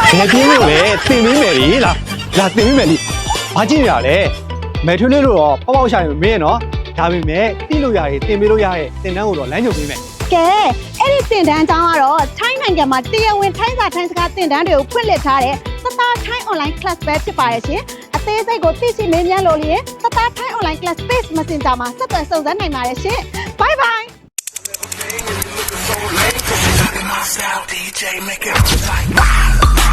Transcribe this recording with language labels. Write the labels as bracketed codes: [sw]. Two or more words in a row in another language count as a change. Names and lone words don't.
[my] ဘယ်ပြင်းလို့လဲတင်ပေးမယ်လေလားလာတင်ပေးမယ်လေဘာကြည့်ရလဲမဲထွေးလေးလို့တော့ပေါ့ပေါ့ရှာရင်မင်းနော်ဒါပေမဲ့သိလို့ရတယ်တင်ပေးလို့ရတဲ့တင်တန်းကိုတော့လမ်းညွှန်ပေးမယ် ကဲအဲ့ဒီတင်တန်းကျောင်းကတော့ထိုင်းနိုင်ငံမှာတရားဝင်ထိုင်းစာထိုင်းစကားတင်တန်းတွေကိုဖွင့်လှစ်ထားတဲ့သတာထိုင်း [en] online class [my] ပဲဖြစ်ပါရဲ့ရှင်အသေးစိတ်ကိုသိရှိမေးမြန်းလို့လေသတာထိုင်း [en] online class space messenger [my] မှာဆက်သွယ်စုံစမ်းနိုင်ပါတယ်ရှင် [en] bye bye DJ, make it like wow.